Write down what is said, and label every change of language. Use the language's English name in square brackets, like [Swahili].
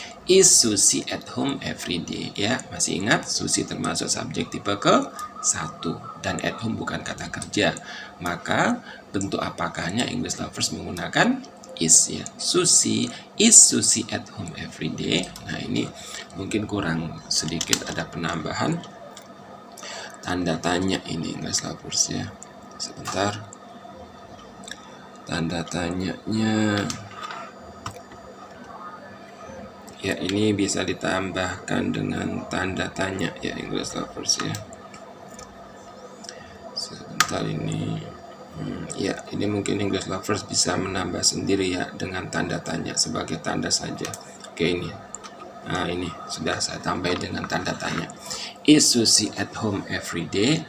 [English] Is Susi at home every day ya. [Indonesian] Masih ingat Susi termasuk subjek tipe ke-1 dan at home bukan kata kerja, maka bentuk apakahnya English Lovers menggunakan is ya. [English] Is Susi at home every day. [Indonesian] Nah, ini mungkin kurang sedikit ada penambahan tanda tanya ini English Lovers ya. Sebentar, tanda tanyanya ya, ini bisa ditambahkan dengan tanda tanya ya English Lovers ya. Sebentar ini ya, ini mungkin English Lovers bisa menambah sendiri ya dengan tanda tanya sebagai tanda saja. Oke, ini nah, ini sudah saya tambah dengan tanda tanya. [English] Is Susi at home every day?